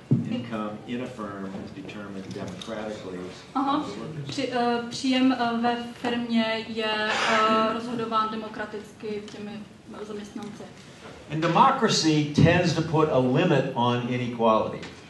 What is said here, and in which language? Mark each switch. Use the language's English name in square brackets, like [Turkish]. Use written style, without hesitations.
[English] Income in a firm is determined democratically by the workers. [Czech] Příjem ve firmě je rozhodován demokraticky těmi zaměstnanci. [English] And democracy tends to put a limit on inequality.